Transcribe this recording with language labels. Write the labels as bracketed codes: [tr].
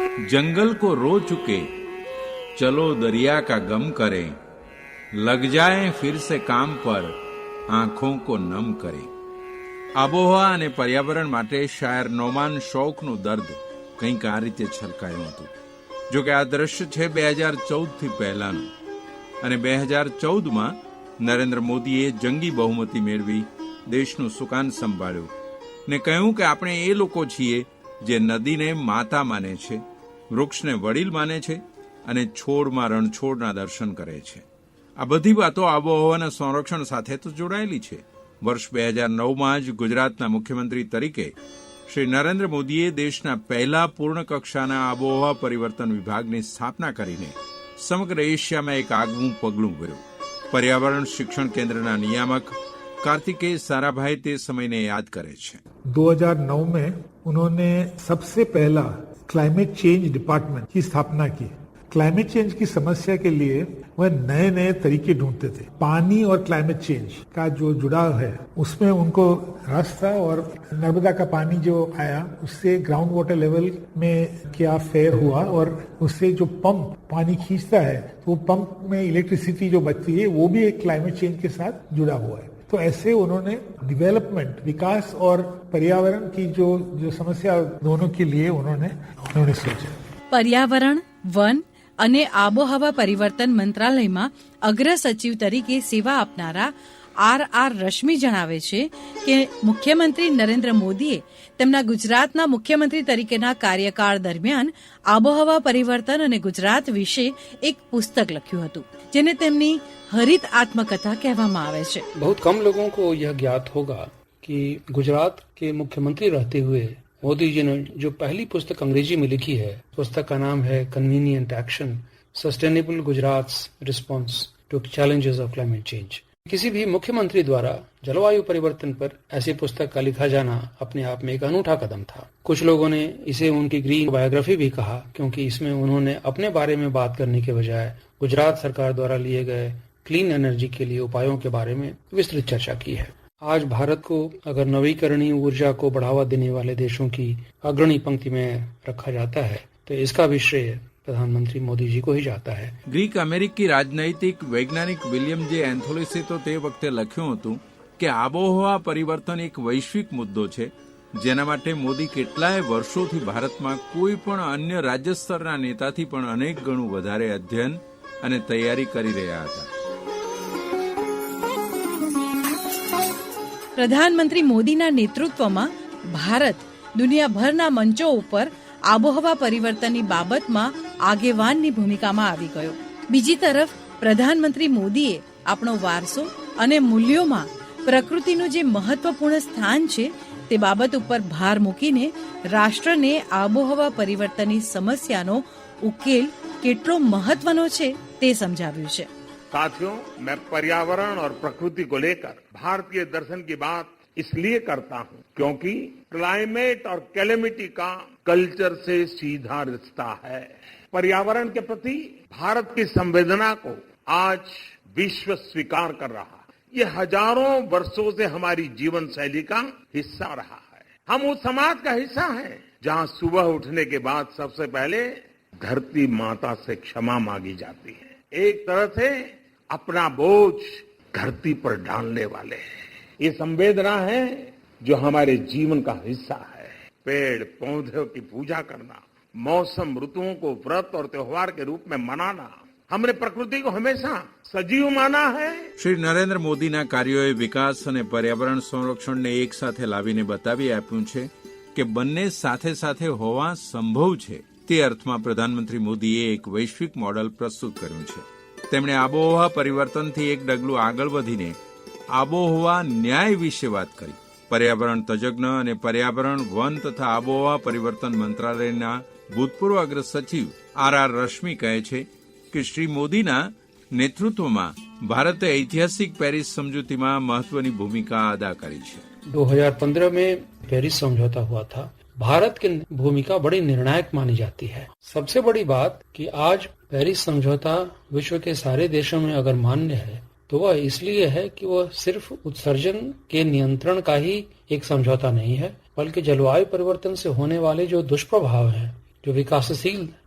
[hi] जंगल को रो चुके चलो दरिया का गम करें, लग जाए फिर से काम पर आंखों को नम करें. [gu] આબોહવા અને પર્યાવરણ માટે શાયર નોમાન શૌકનું દર્દ કંઈક આ રીતે છલકાયું હતું. જો કે આ દ્રશ્ય છે 2014થી પહેલાનું, અને 2014માં નરેન્દ્ર મોદીએ જંગી બહુમતી મેળવી દેશનું સુકાન સંભાળ્યું ને કહ્યું કે આપણે એ લોકો છીએ જે નદીને માતા માને છે, વૃક્ષને વડીલ માને છે અને છોડમાં રણછોડના દર્શન કરે છે. આ બધી વાતો આબોહવાના સંરક્ષણ સાથે તો જોડાયેલી છે. વર્ષ 2009માં જ ગુજરાતના મુખ્યમંત્રી તરીકે શ્રી નરેન્દ્ર મોદીએ દેશના પહેલા પૂર્ણ કક્ષાના આબોહવા પરિવર્તન વિભાગની સ્થાપના કરીને સમગ્ર એશિયામાં એક આગવું પગલું ભર્યું. પર્યાવરણ શિક્ષણ કેન્દ્રના નિયામક કાર્તિકેય સારાભાઈ તે સમયને યાદ કરે છે. [hi] 2009 में उन्होंने सबसे पहला क्लाइमेट चेंज डिपार्टमेंट की स्थापना की. क्लाइमेट चेंज की समस्या के लिए वह नए नए तरीके ढूंढते थे. पानी और क्लाइमेट चेंज का जो जुड़ाव है उसमें उनको रस था, और नर्मदा का पानी जो आया उससे ग्राउंड वाटर लेवल में क्या फेयर हुआ, और उससे जो पंप पानी खींचता है तो वो पंप में इलेक्ट्रिसिटी जो बचती है वो भी एक क्लाइमेट चेंज के साथ जुड़ा हुआ है. तो ऐसे उन्होंने डेवलपमेंट, विकास और पर्यावरण की जो समस्या दोनों के लिए उन्होंने सोचा. [gu] પર્યાવરણ, વન અને આબોહવા પરિવર્તન મંત્રાલયમાં અગ્ર સચિવ તરીકે સેવા આપનારા આર રશ્મિ જણાવે છે કે મુખ્યમંત્રી નરેન્દ્ર મોદીએ તેમના ગુજરાતના મુખ્યમંત્રી તરીકેના કાર્યકાળ દરમિયાન આબોહવા પરિવર્તન અને ગુજરાત વિશે એક પુસ્તક લખ્યું હતું, જેને તેમની हरित आत्मकथा कहवामां आवे छे. [hi] बहुत कम लोगों को यह ज्ञात होगा कि गुजरात के मुख्यमंत्री रहते हुए मोदी जी ने जो पहली पुस्तक अंग्रेजी में लिखी है, पुस्तक का नाम है convenient action, sustainable Gujarat response two challenges of climate change. किसी भी मुख्यमंत्री द्वारा जलवायु परिवर्तन पर ऐसी पुस्तक का लिखा जाना अपने आप में एक अनूठा कदम था. कुछ लोगों ने इसे उनकी ग्रीन बायोग्राफी भी कहा, क्योंकि इसमें उन्होंने अपने बारे में बात करने के बजाय गुजरात सरकार द्वारा लिए गए क्लीन एनर्जी के लिए उपायों के बारे में विस्तृत चर्चा की है. आज भारत को अगर नवीकरणीय ऊर्जा को बढ़ावा देने वाले देशों की अग्रणी पंक्ति में रखा जाता है तो इसका भी श्रेय प्रधानमंत्री मोदी जी को ही जाता है. [gu] ગ્રીક અમેરિકી રાજનૈતિક વૈજ્ઞાનિક વિલિયમ જે એન્થોલિસે તો તે વખતે લખ્યું હતું કે આબોહવા પરિવર્તન એક વૈશ્વિક મુદ્દો છે, જેના માટે મોદી કેટલાય વર્ષોથી ભારતમાં કોઈ પણ અન્ય રાજ્ય સ્તરના નેતાથી પણ અનેક ગણું વધારે અધ્યયન અને તૈયારી કરી રહ્યા હતા. પ્રધાનમંત્રી મોદીના નેતૃત્વમાં ભારત દુનિયાભરના મંચો ઉપર આબોહવા પરિવર્તનની બાબતમાં આગેવાનની ભૂમિકામાં આવી ગયો. બીજી તરફ પ્રધાનમંત્રી મોદીએ આપણો વારસો અને મૂલ્યોમાં પ્રકૃતિનું જે મહત્વપૂર્ણ સ્થાન છે તે બાબત ઉપર ભાર મૂકીને રાષ્ટ્રને આબોહવા પરિવર્તનની સમસ્યાનો ઉકેલ કેટલો મહત્વનો છે તે સમજાવ્યું છે. [hi] साथियों, मैं पर्यावरण और प्रकृति को लेकर भारतीय दर्शन की बात इसलिए करता हूं क्योंकि क्लाइमेट और कैलेमिटी का कल्चर से सीधा रिश्ता है. पर्यावरण के प्रति भारत की संवेदना को आज विश्व स्वीकार कर रहा है. ये हजारों वर्षों से हमारी जीवन शैली का हिस्सा रहा है. हम उस समाज का हिस्सा हैं जहां सुबह उठने के बाद सबसे पहले धरती माता से क्षमा मांगी जाती है. एक तरह से अपना बोझ धरती पर डालने वाले हैं. ये संवेदना है जो हमारे जीवन का हिस्सा है. पेड़ पौधों की पूजा करना, मौसम ऋतुओं को व्रत और त्योहार के रूप में मनाना, हमने प्रकृति को हमेशा सजीव माना है. [gu] શ્રી નરેન્દ્ર મોદીના કાર્યોએ વિકાસ અને પર્યાવરણ સંરક્ષણને એક સાથે લાવીને બતાવી આપ્યું છે કે બંને સાથે સાથે હોવા સંભવ છે. તે અર્થમાં પ્રધાનમંત્રી મોદીએ એક વૈશ્વિક મોડલ પ્રસ્તુત કર્યું છે. તેમણે આબોહવા પરિવર્તનથી એક ડગલું આગળ વધીને આબોહવા ન્યાય વિશે વાત કરી. પર્યાવરણ તજજ્ઞ અને પર્યાવરણ, વન તથા આબોહવા પરિવર્તન મંત્રાલયના ભૂતપૂર્વ અગ્ર સચિવ આર રશ્મિ કહે છે કે શ્રી મોદીના નેતૃત્વમાં ભારતે ઐતિહાસિક પેરિસ સમજૂતીમાં મહત્વની ભૂમિકા અદા કરી છે. [hi] 2015 में पेरिस समझौता हुआ था. भारत की भूमिका बड़ी निर्णायक मानी जाती है. सबसे बड़ी बात कि आज पेरिस समझौता विश्व के सारे देशों में अगर मान्य है तो वह इसलिए है कि वह सिर्फ उत्सर्जन के नियंत्रण का ही एक समझौता नहीं है, बल्कि जलवायु परिवर्तन से होने वाले जो दुष्प्रभाव हैं, जो विकासशील